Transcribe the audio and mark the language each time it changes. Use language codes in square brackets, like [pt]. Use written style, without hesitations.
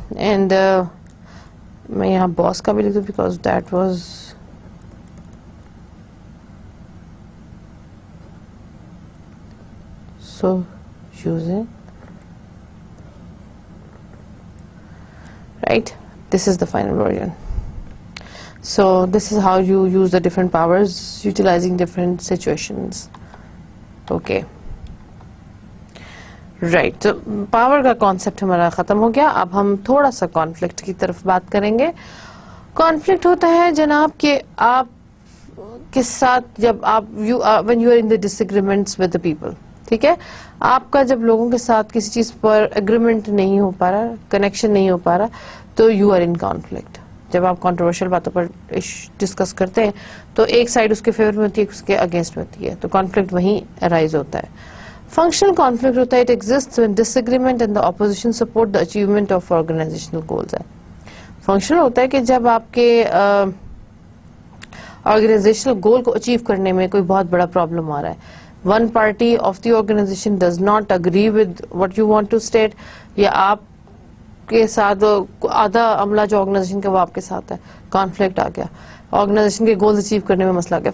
[en] And [ur] میں یہاں باس کا بھی لکھ دوں [en] because that was so using, right? This is the final version. So this is how you use the different powers utilizing different situations. Okay. Right. [ur] تو power کا concept ہمارا ختم ہو گیا. اب ہم تھوڑا سا کانفلکٹ کی طرف بات کریں گے. کانفلکٹ ہوتا ہے جناب کہ آپ کے ساتھ جب آپ [en] when you are in the disagreements with the people. [ur] ٹھیک ہے. آپ کا جب لوگوں کے ساتھ کسی چیز پر اگریمنٹ نہیں ہو پا رہا, کنیکشن نہیں ہو پا رہا, تو [en] you are in [ur] کانفلکٹ. جب آپ کنٹروورشل باتوں پر ڈسکس کرتے ہیں تو ایک سائڈ اس کے فیور میں ہوتی ہے, اس کے اگینسٹ میں ہوتی ہے, تو کانفلکٹ وہیں ارائز ہوتا ہے. فنکشنل کانفلکٹ ہوتا ہے, [en] it exists when disagreement and the opposition support the achievement of organizational goals. [ur] ہے. فنکشنل ہوتا ہے کہ جب آپ کے آرگنائزیشنل گول کو اچیو کرنے میں کوئی بہت بڑا پرابلم آ رہا ہے. [en] one party of the organization does not agree with what you want to state, [ur] یا آپ کے ساتھ آدھا عملہ جو آرگنائزیشن کا وہ آپ کے ساتھ ہے, کانفلکٹ آ گیا, آرگنائزیشن کے گولز اچیو کرنے میں مسئلہ آ گیا.